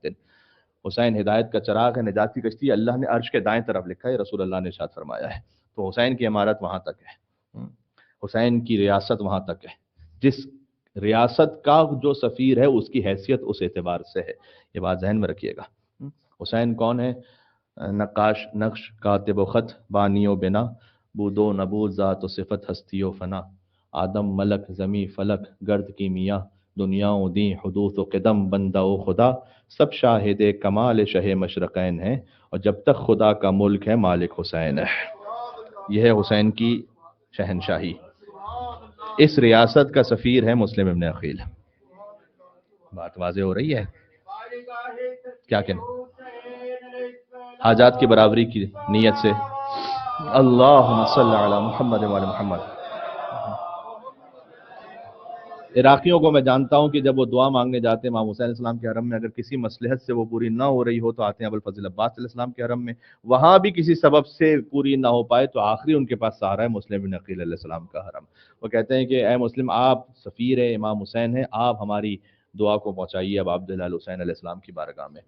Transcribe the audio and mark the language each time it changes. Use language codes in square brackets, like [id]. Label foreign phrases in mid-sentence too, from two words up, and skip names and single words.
[ur] حسین ہدایت کا چراغ ہے، نجات کی کشتی. اللہ نے عرش کے دائیں طرف لکھا ہے، رسول اللہ نے ارشاد فرمایا ہے. تو حسین کی عمارت وہاں تک ہے، حسین کی ریاست وہاں تک ہے. جس ریاست کا جو سفیر ہے اس کی حیثیت اس اعتبار سے ہے. یہ بات ذہن میں رکھیے گا. حسین کون ہے؟ نقاش نقش، کاتب و خط، بانی و بنا، بود و نبود، ذات و صفت، ہستی و فنا، آدم ملک، زمیں فلک، گرد کی میاں، دنیاؤں دی حدوث و قدم بندہ و خدا، سب شاہد کمال شہ مشرقین ہیں، اور جب تک خدا کا ملک ہے مالک حسین ہے. یہ ہے حسین کی شہنشاہی. اس ریاست کا سفیر ہے مسلم ابن عقیل. بات واضح ہو رہی ہے؟ کیا کہنا? حاجات کی برابری کی نیت سے [ar] اللهم صل على محمد و على محمد. [ur] عراقیوں کو میں جانتا ہوں کہ جب وہ دعا مانگنے جاتے ہیں امام حسین علیہ السلام کے حرم میں، اگر کسی مصلحت سے وہ پوری نہ ہو رہی ہو تو آتے ہیں ابوالفضل عباس علیہ السلام کے حرم میں. وہاں بھی کسی سبب سے پوری نہ ہو پائے تو آخری ان کے پاس سہارا ہے مسلم بن عقیل علیہ السلام کا حرم. وہ کہتے ہیں کہ اے مسلم، آپ سفیر ہے امام حسین ہے، آپ ہماری دعا کو پہنچائیے اب عبداللہ الحسین علیہ السلام کی بارگاہ میں.